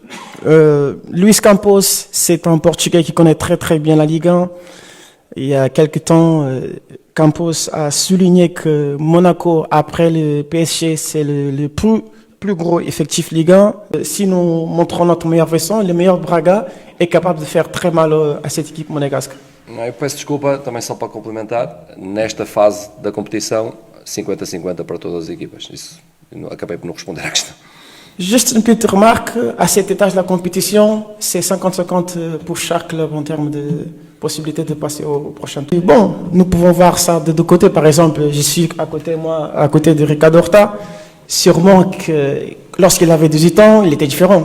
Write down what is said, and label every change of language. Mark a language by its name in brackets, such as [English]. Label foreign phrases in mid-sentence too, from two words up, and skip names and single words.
[French] Luis Campos, c'est un Portugais qui connaît très très bien la Ligue 1. Il y a quelques temps, Campos a souligné que Monaco, après le PSG, c'est le plus gros effectif Ligue 1. Si nous montrons notre meilleure version, le meilleur Braga est capable de faire très mal à cette équipe monégasque. [Portuguese] Eu peço desculpa, também só para complementar, nesta fase da competição, 50-50 para todas as equipas. Isso, acabei por não responder à questão. [French] Juste une petite remarque, à cet étage de la compétition, c'est 50-50 pour chaque club en termes de possibilité de passer au prochain tour. Bon, nous pouvons voir ça de deux côtés. Par exemple, je suis à côté de Ricardo Horta. Sûrement que lorsqu'il avait 18 ans, il était différent.